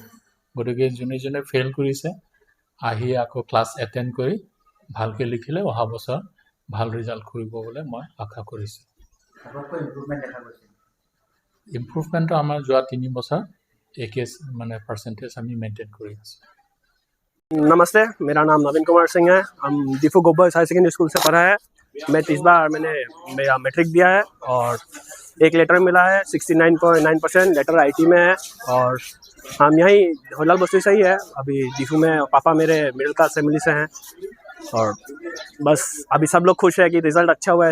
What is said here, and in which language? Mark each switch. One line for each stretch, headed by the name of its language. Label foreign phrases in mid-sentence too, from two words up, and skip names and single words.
Assamese: গতিকে যোনে যোনে ফেইল কৰিছে আহি আকৌ
English: class attend
Assamese: কৰি ভালকৈ লিখিলে অহা বছৰ ভাল ৰিজাল্ট কৰিব বুলি মই আশা কৰিছোঁ। ইম্প্ৰুভমেণ্টটো আমাৰ যোৱা 3 বছৰ একে মানে পাৰ্চেণ্টেজ আমি মেইনটেইন কৰি আছোঁ।
Hindi: नमस्ते, मेरा नाम नवीन कुमार सिंह है। हम डिफू बॉयज हायर सेकेंडरी स्कूल से पढ़ा है। मैं इस बार मैंने मेरा मैट्रिक दिया है और एक लेटर मिला है। 69.9% लेटर आईटी में है और हम यहीं होलाल बस्ती से ही है। अभी डिफू में पापा मेरे
English: middle class family
Hindi: से हैं और बस अभी सब लोग खुश है कि रिजल्ट अच्छा हुआ है।